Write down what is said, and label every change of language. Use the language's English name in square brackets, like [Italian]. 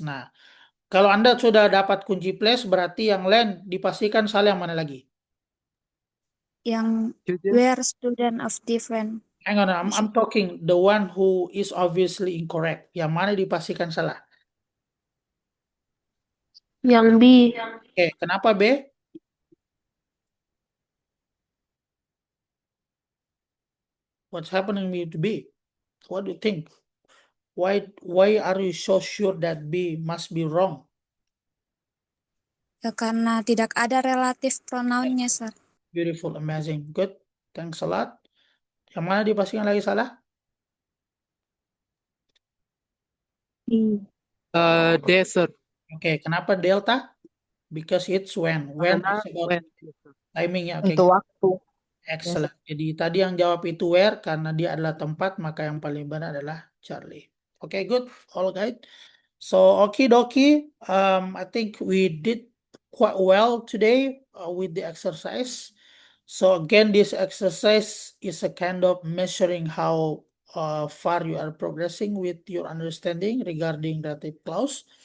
[Indonesian] Nah, kalau Anda sudah dapat kunci place, berarti yang lain dipastikan salah yang mana lagi? Yang [English] Student. were student of different. Hang on, I'm talking the one who is obviously incorrect. [Indonesian] Yang mana dipastikan salah? Yang B. Oke, kenapa B? [English] What's happening with B? What do you think? Why are you so sure that B must be wrong? [Indonesian] Ya, karena tidak ada relatif pronounnya, sir. [English] Beautiful, amazing, good. Thanks a lot. [Indonesian] Yang mana dipastikan lagi salah? [English] D, sir. [Indonesian] Oke, kenapa [English] delta? Because it's when. When [Indonesian] Karena [English] is about when. timing ya. Oke, [Indonesian] Untuk waktu. [English] excellent. [Indonesian] Jadi tadi yang jawab itu where karena dia adalah tempat, maka yang paling benar adalah Charlie. [English] Oke, good. All right. So, okie dokie. I think we did quite well today with the exercise. So again, this exercise is a kind of measuring how far you are progressing with your understanding regarding relative clause.